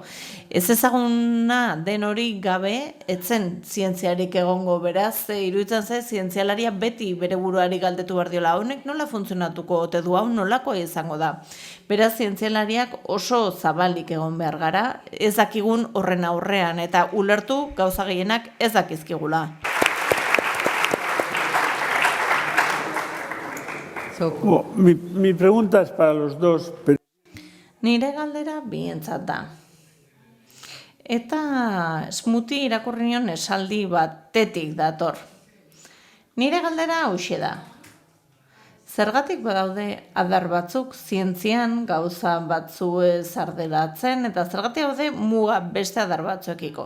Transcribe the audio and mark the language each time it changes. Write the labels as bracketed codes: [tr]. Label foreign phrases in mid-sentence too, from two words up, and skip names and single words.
[eu] Ez ezaguna den hori gabe, etzen zientziarik egongo, beraz, iruditzen zait zientzialaria beti bere buruari galdetu behar diola, honek nola funtzionatuko ote du, hau nolakoa izango da. Beraz, zientzialariak oso zabalik egon behar gara, ez dakigun horren aurrean, eta ulertu gauza gehienak ez dakizkigula. [es] Mi pregunta es para los dos. [eu] Nire galdera bientzat da. Eta Smuti irakurri nion esaldi batetik dator. Nire galdera hauxe da. Zergatik badaude adar batzuk zientzian gauza batzuez arderatzen, eta zergatik daude muga beste adar batzuekiko.